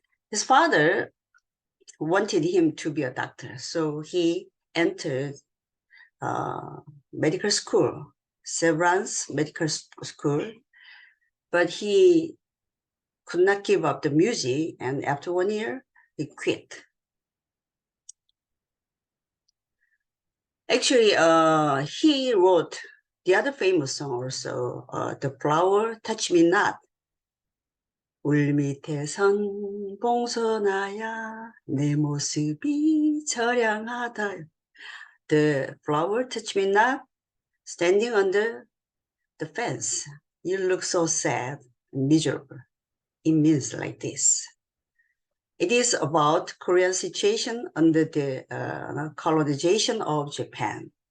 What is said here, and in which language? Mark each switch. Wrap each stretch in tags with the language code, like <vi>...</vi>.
<en>His father wanted him to be a doctor, so he entered medical school, Severance Medical School, but he could not give up the music, and after 1 year, he quit. Actually, he wrote the other famous song also, The Flower, Touch Me Not.</en> <ko>울 밑에선 봉선아야 내 모습이 처량하다.</ko> <en>The flower, touch me not, standing under the fence. You look so sad and miserable. It means like this. It is about Korean situation under the colonization of Japan.</en>